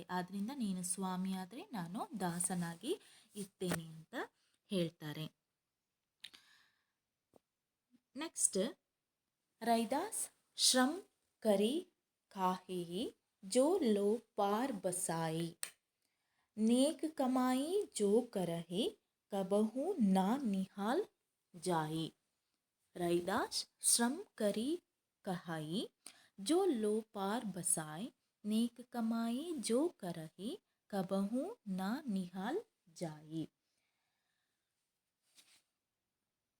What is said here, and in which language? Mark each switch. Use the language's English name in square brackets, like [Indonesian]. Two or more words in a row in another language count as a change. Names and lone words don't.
[Kannada] ಆದ್ದರಿಂದ ನೀನು ಸ್ವಾಮಿ ಆದರೆ ನಾನು ದಾಸನಾಗಿ ಇರ್ತೇನೆ ಅಂತ ಹೇಳ್ತಾರೆ. [Hindi] ನೆಕ್ಸ್ಟ್ रैदास श्रम करि काहे जो लो पार बसाई, नेक कमाई जो करहे कबहू ना निहाल जाई. रैदास श्रम करी कहाई जो लो पार बसाए, नेक कमाई जो करहे कबहू ना निहाल जाई.